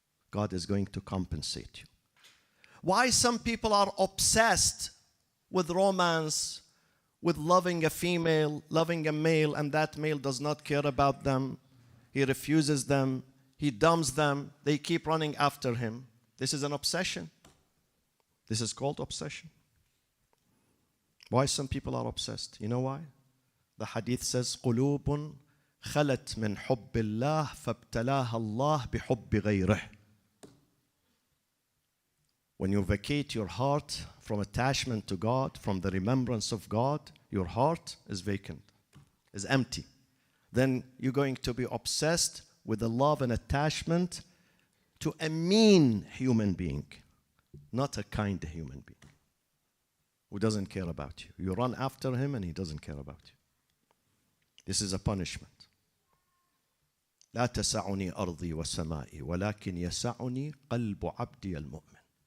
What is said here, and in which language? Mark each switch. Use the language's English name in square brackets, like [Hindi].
[English] God is going to compensate you. Why some people are obsessed with romance, with loving a female, loving a male, and that male does not care about them. He refuses them. He dumbs them. They keep running after him. This is an obsession. This is called obsession. Why some people are obsessed? You know why? The hadith says, [Arabic] قُلُوبٌ خَلَتْ مِنْ حُبِّ اللَّهِ فَابْتَلَاهَا اللَّهِ بِحُبِّ غَيْرِهِ. [English] When you vacate your heart from attachment to God, from the remembrance of God, your heart is vacant, is empty. Then you're going to be obsessed with the love and attachment to a mean human being, not a kind human being who doesn't care about you. You run after him and he doesn't care about you. This is a punishment. [Arabic] لا تسعني أرضي وسمائي ولكن يسعني قلب عبدي المؤمن.